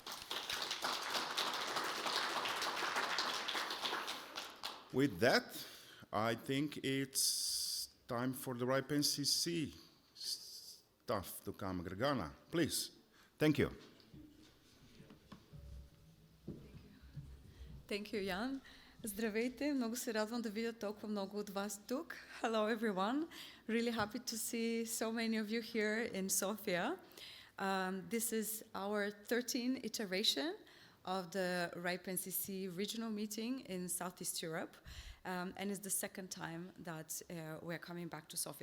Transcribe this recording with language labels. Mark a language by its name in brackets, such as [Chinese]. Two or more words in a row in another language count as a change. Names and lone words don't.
[English] With that, I think it's time for the RIPE NCC staff to come. Gergana, please. Thank you. Thank you, Jan. [Bulgarian] Здравейте, много се радвам да видя толкова много от вас тук. [English] Hello everyone. Really happy to see so many of you here in Sofia. This is our 13th iteration of the RIPE NCC regional meeting in Southeast Europe. And it's the second time that we're coming back to Sofia.